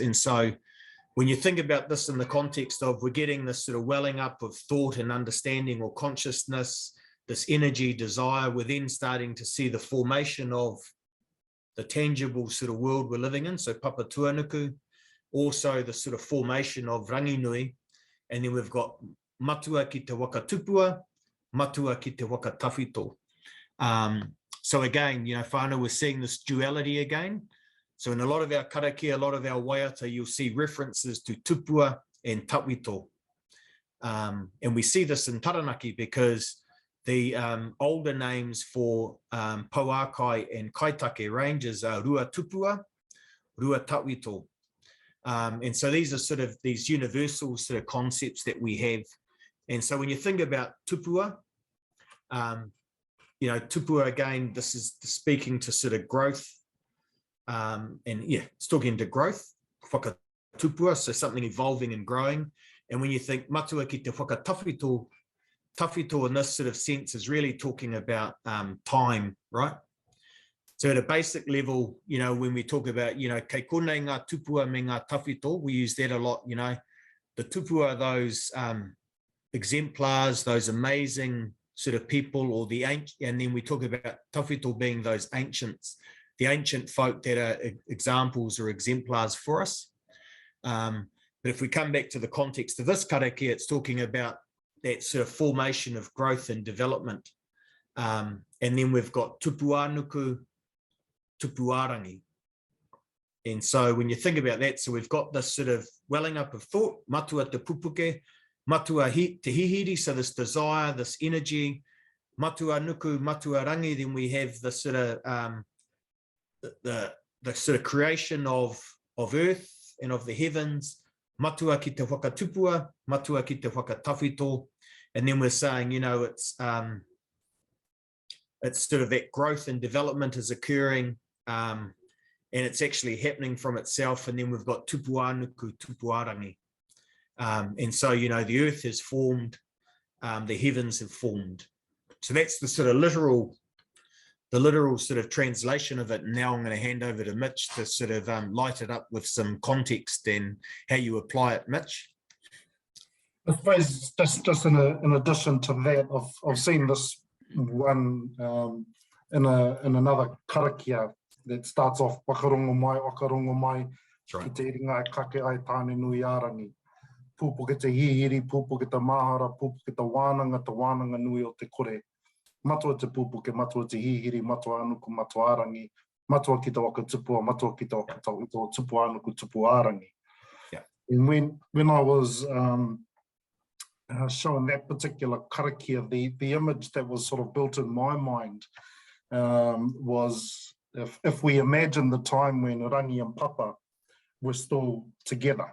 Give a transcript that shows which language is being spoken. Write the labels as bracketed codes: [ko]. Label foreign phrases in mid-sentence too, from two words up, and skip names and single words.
[en] And so when you think about this in the context of we're getting this sort of welling up of thought and understanding or consciousness, this energy, desire, we're then starting to see the formation of the tangible sort of world we're living in. So [mi] papa tuanuku, [en] also the sort of formation of Ranginui. And then we've got [mi] matua ki te waka tupua, matua ki te waka tawhito. [en] So again, you know, whānau, we're seeing this duality again. So in a lot of our karakia, a lot of our waiata, you'll see references to tupua and tawhito. And we see this in Taranaki because the older names for Pauakai and Kaitake ranges are Rua Tupua, Rua Tawhito. And so these are sort of these universal sort of concepts that we have. And so when you think about tupua, you know, tupua again, this is speaking to sort of growth. And yeah, it's talking to growth, [mi] whaka tupua, [en] so something evolving and growing. And when you think [mi] matua ki te whaka tawhito, [en] tawhito in this sort of sense is really talking about time, right? So at a basic level, you know, when we talk about, you know, [mi] kei konei ngā tupua me ngā tawhito, [en] we use that a lot, you know. The tupua are those exemplars, those amazing sort of people, or the ancient, and then we talk about tawhito being those ancients, the ancient folk that are examples or exemplars for us. But if we come back to the context of this karakia, it's talking about that sort of formation of growth and development. And then we've got [mi] tupuanuku, tupuarangi. [en] And so when you think about that, so we've got this sort of welling up of thought, [mi] matua te pupuke, matua te hihiri, [en] so this desire, this energy, [mi] matua nuku, matua rangi, [en] then we have the sort of the sort of creation of earth and of the heavens, [mi] matua ki te whaka tupua, matua ki te whaka tawhito, [en] and then we're saying, you know, it's sort of that growth and development is occurring, and it's actually happening from itself. And then we've got [mi] tupuanuku, tupuarangi. [en] And so, you know, the earth has formed, the heavens have formed. So that's the sort of literal sort of translation of it. And now I'm going to hand over to Mitch to sort of light it up with some context and how you apply it, Mitch. I suppose just in addition to that, I've seen this one in another karakia that starts off [mi] wakarongo mai, ki te iringa e kake ai tāne nui ārangi. Pupu ki te hihiri, pupu ki te mahara, pupu ki te wānanga nui o te kore. Matua te pupu ke matua te hihiri, matua anuku, matua ārangi, matua ki te waka tupua, matua ki te waka tawhito, tupu anuku, tupu ārangi. [en] Yeah. And when I was showing that particular karakia, the image that was sort of built in my mind was if we imagine the time when Rangi and Papa were still together.